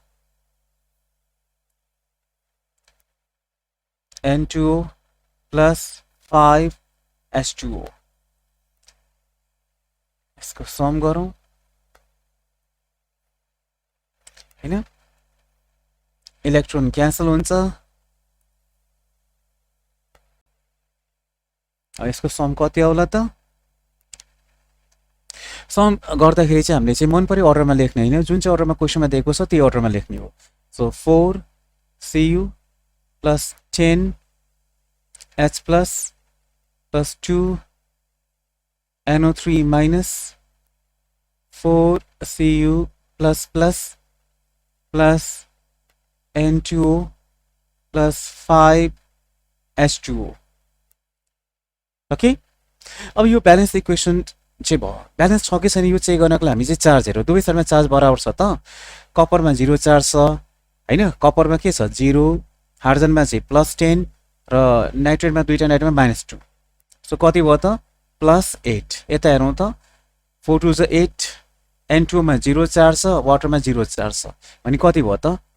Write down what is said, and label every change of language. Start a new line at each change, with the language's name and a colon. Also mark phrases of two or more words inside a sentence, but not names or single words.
Nepali: plus 5H2O इसको सम गरौँ हैन
English: electron cancel
Nepali: हुन्छ अब यसको सम कति आउला त सम गर्दाखेरि चाहिँ हामीले चाहिँ मन परे अर्डरमा लेख्ने हैन जुन चाहिँ अर्डरमा क्वेशनमा दिएको छ त्यही अर्डरमा लेख्ने हो सो 4Cu plus 10H plus 2NO3 minus 4Cu plus N2O plus 5H2O ओके अब यो
English: balance equation
Nepali: चाहिँ भयो ब्यालेन्स छ कि छैन यो चेक गर्नको लागि हामी चाहिँ चार्ज हेरौँ दुवै साइडमा चार्ज बराबर छ त कपरमा 0 चार्ज छ हैन कपरमा के छ 0 हाइड्रोजनमा चाहिँ +10 र नाइट्रेटमा दुईटा नाइट्रेटमा -2 सो कति भयो त +8 यता हेरौँ त 4 2 8 N2 मा 0 चार्ज छ वाटरमा 0 चार्ज छ भने कति भयो त